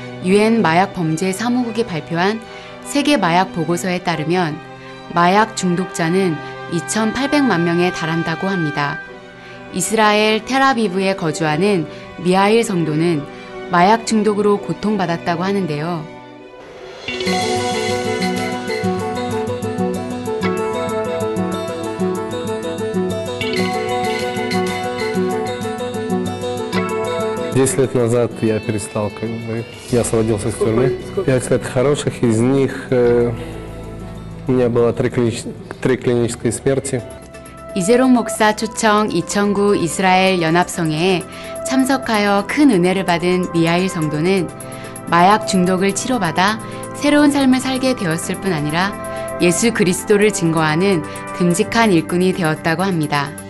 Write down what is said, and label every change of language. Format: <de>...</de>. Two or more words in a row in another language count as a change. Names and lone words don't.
<ko>유엔 마약 범죄 사무국이 발표한 세계 마약 보고서에 따르면 마약 중독자는 2,800만 명에 달한다고 합니다. 이스라엘 텔아비브에 거주하는 미하일 성도는 마약 중독으로 고통받았다고 하는데요.</ko> <ru>Десять лет назад я перестал, я освободился из тюрьмы. 5 лет хороших, из них у меня было 3 клинические смерти.</ru> <ko>이재롱 목사 초청 2009 이스라엘 연합성회에 참석하여 큰 은혜를 받은 미하일 성도는 마약 중독을 치료받아 새로운 삶을 살게 되었을 뿐 아니라 예수 그리스도를 증거하는 듬직한 일꾼이 되었다고 합니다.</ko>